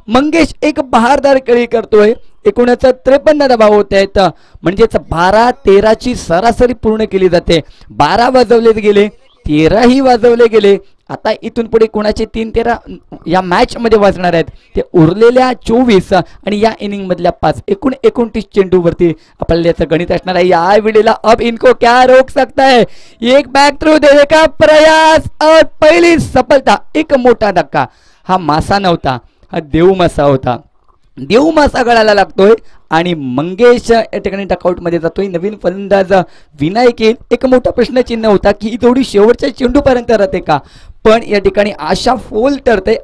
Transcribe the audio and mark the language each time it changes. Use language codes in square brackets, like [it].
[mr] मंगेश एक बहारदार खेळी करतोय. एकूणच 53 धावा होत आहेत, म्हणजेच 12-13ची सरासरी पूर्ण केली जाते. 12 वाजवले गेले, 13 ही वाजवले गेले. आता इथून पुढे कोणाचे 3-13 या मॅच मध्ये वाजणार आहेत ते उरलेल्या 24 आणि या इनिंग मधल्या 5 एकूण 29 चेंडूवरती आपल्याला याचं गणित असणार आहे. या वेळेला [hi] अब इनको क्या रोक सकता है. एक बॅक थ्रू देने का प्रयास और पहिली सफलता. [mr] एक मोठा धक्का. हा मासा नव्हता, हा देव मासा होता. देव मासा गळाला लागतोय आणि मंगेश या ठिकाणी डकआउट मध्ये जातोय. नवीन फलंदाज विनायक येईल. एक मोठा प्रश्नचिन्ह होता की ही जोडी शेवटच्या चेंडूपर्यंत राहते का, पण या ठिकाणी आशा फोल ठरते.